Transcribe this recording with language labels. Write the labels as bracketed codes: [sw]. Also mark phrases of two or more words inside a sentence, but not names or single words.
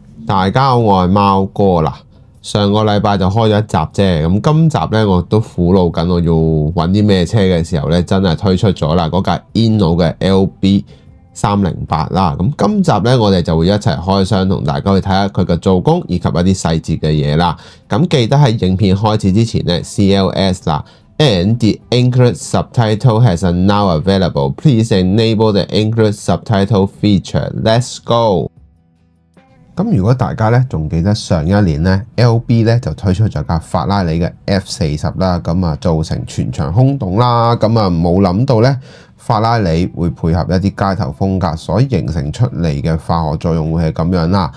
[yue] 大家好，我係貓哥啦。上個禮拜就開咗一集啫，咁今集咧我都苦惱緊，我要揾啲咩車嘅時候咧，真係推出咗啦，嗰架 Inno 嘅 LB308啦。咁今集咧我哋就會一齊開箱，同大家去睇下佢嘅做工以及一啲細節嘅嘢啦。咁記得喺影片開始之前咧 CLS 啦。 [en] And the English subtitle has now available. Please enable the English subtitle feature. Let's go. [yue] 咁如果大家咧仲記得上一年咧 LB 咧就推出咗架法拉利嘅 F40啦，咁啊造成全場轟動啦，咁啊冇諗到咧法拉利會配合一啲街頭風格所形成出嚟嘅化學作用會係咁樣啦。